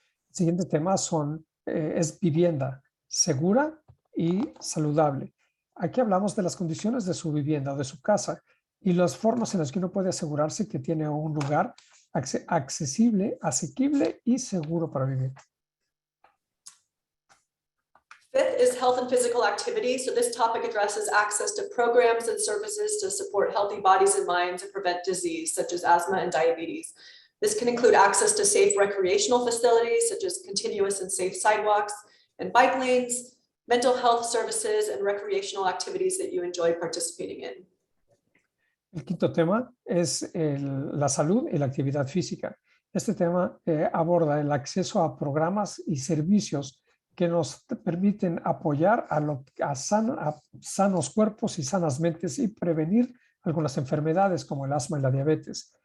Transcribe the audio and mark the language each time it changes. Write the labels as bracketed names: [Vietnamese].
[Spanish] El siguiente tema es vivienda segura y saludable. Aquí hablamos de las condiciones de su vivienda o de su casa y las formas en las que uno puede asegurarse que tiene un lugar accesible, asequible y seguro para vivir. [English] Fifth is health and physical activity. So this topic addresses access to programs and services to support healthy bodies and minds and prevent disease, such as asthma and diabetes. This can include access to safe recreational facilities, such as continuous and safe sidewalks and bike lanes, mental health services, and recreational activities that you enjoy participating in. [Spanish] El quinto tema es la salud y la actividad física. Este tema aborda el acceso a programas y servicios que nos permiten apoyar a sanos cuerpos y sanas mentes y prevenir algunas enfermedades como el asma y la diabetes.